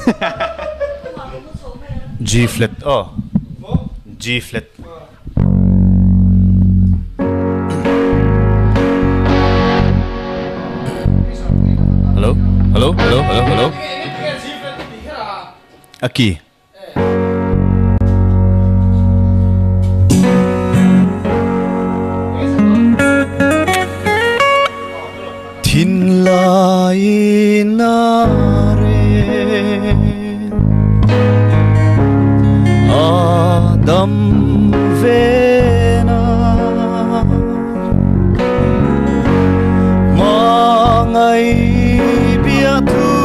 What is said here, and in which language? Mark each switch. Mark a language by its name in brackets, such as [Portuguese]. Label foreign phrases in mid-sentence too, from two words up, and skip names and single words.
[English] G flat. Oh. G flat. Hello? Hello? Hello? Hello? Hello? [Spanish] Aqui. Tin lai na re Adam vena Mangai biatu